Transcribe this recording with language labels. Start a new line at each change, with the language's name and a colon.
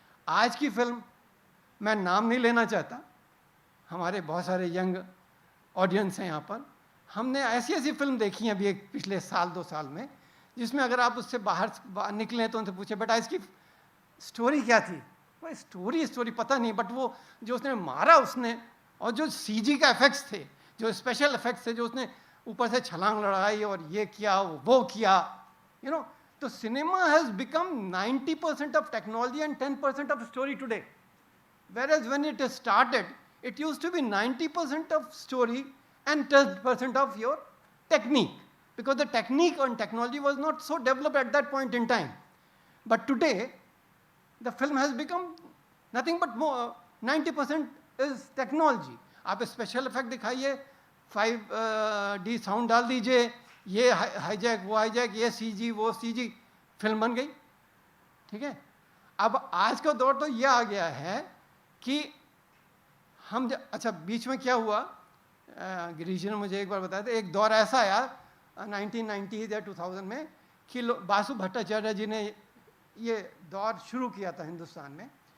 Hindi: आज की फिल्म, मैं नाम नहीं लेना चाहता, हमारे बहुत सारे यंग ऑडियंस हैं यहाँ पर, हमने ऐसी ऐसी फिल्म देखी हैं अभी एक पिछले 1-2 साल में, जिसमें अगर आप उससे बाहर निकलें तो उनसे पूछे बेटा इसकी स्टोरी क्या थी, वो स्टोरी पता नहीं, बट वो जो उसने मारा उसने, और जो सीजी का इफेक्ट्स थे, जो स्पेशल इफेक्ट्स थे, जो उसने ऊपर से छलांग लड़ाई और ये किया वो किया,
English: You know.
Hindi: तो
English: Cinema has become 90% of technology and 10% of story today, whereas when it started it used to be 90% of story and 10% of your technique, because the technique and technology was not so developed at that point in time. But today the film has become nothing but more 90% is technology.
Hindi: आप special effect दिखाइए, 5D sound डाल दीजिए, ये hijack वो hijack, ये CG वो CG, film बन गई, ठीक है। अब आज का दौर तो ये आ गया है कि हम अच्छा, बीच में क्या हुआ, गिरीश ने मुझे एक बार बताया था, एक दौर ऐसा आया 1990 या 2000 में कि बासु भट्टाचार्य जी ने ये दौर शुरू किया था हिंदुस्तान में।